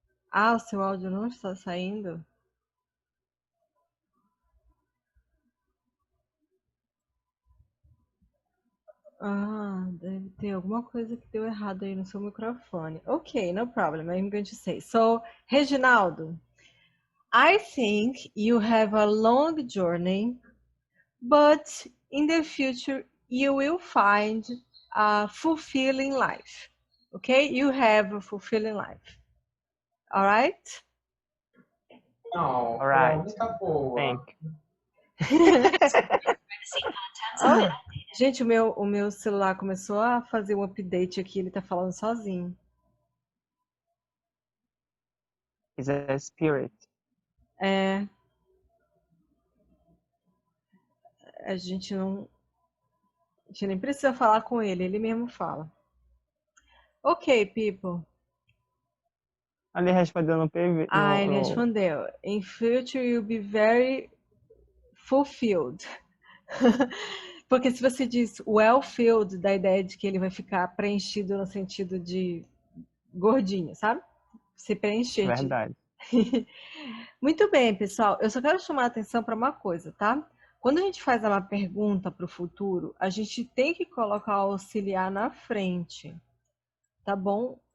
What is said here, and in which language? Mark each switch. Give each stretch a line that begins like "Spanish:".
Portuguese: Ah, o seu áudio não está saindo? Ah, deve ter alguma coisa que deu errado aí no seu microfone.
English: Okay, no problem. I'm going to say. So, Reginaldo, I think you have a long journey, but in the future you will find a fulfilling life. Okay? You have a fulfilling life. All right?
Portuguese: Não,
English: Alright.
Portuguese: tá boa.
English: Thank you.
Portuguese: Oh, gente, o meu celular começou a fazer um update aqui, ele tá falando sozinho.
English: It's a spirit.
Portuguese: É, a gente nem precisa falar com ele, ele mesmo fala.
English: Ok, people.
Portuguese: Ele respondeu no PV. Ah, ele no... respondeu.
English: In future you'll be very fulfilled.
Portuguese: Porque se você diz well-filled, dá a ideia de que ele vai ficar preenchido no sentido de gordinho, sabe? Se preencher Verdade. Muito bem, pessoal. Eu só quero chamar a atenção para uma coisa, tá? Quando a gente faz uma pergunta para o futuro, a gente tem que colocar o auxiliar na frente, tá bom?